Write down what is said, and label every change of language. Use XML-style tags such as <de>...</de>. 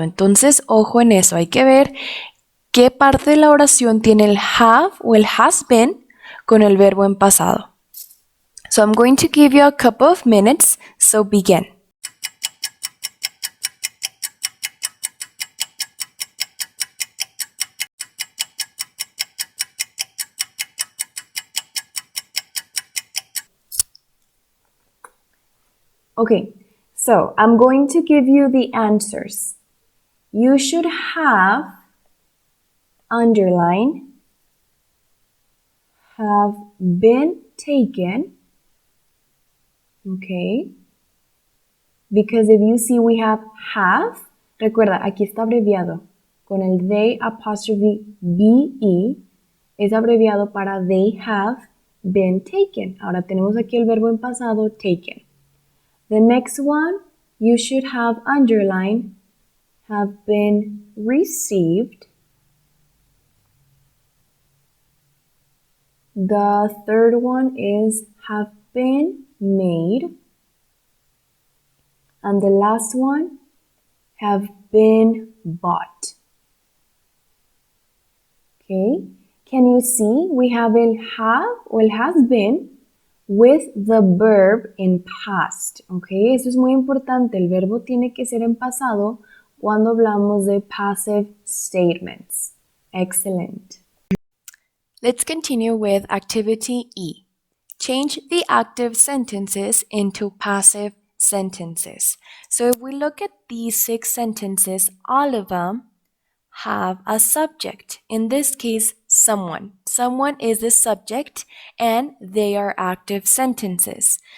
<es>Entonces, ojo en eso, hay que ver qué parte de la oración tiene el have o el has been con el verbo en pasado.</es> <en>So I'm going to give you a couple of minutes, so begin. Okay, so I'm going to give you the answers. You should have underline, have been taken, okay? Because if you see we have,</en> <es>recuerda, aquí está abreviado. Con el they apostrophe be, es abreviado para</es> <en>they have been taken.</en> <es>Ahora tenemos aquí el verbo en pasado, taken.</es> <en>The next one, you should have underline, have been received. The third one is have been made. And the last one, have been bought. Okay, can you see we have el have or el has been with the verb in past.</en> <es>Okay, eso es muy importante. El verbo tiene que ser en pasado cuando hablamos de passive statements.</es> <en>Excellent. Let's continue with activity E. Change the active sentences into passive sentences. So if we look at these 6 sentences, all of them have a subject. In this case, someone. Someone is the subject and they are active sentences.</en>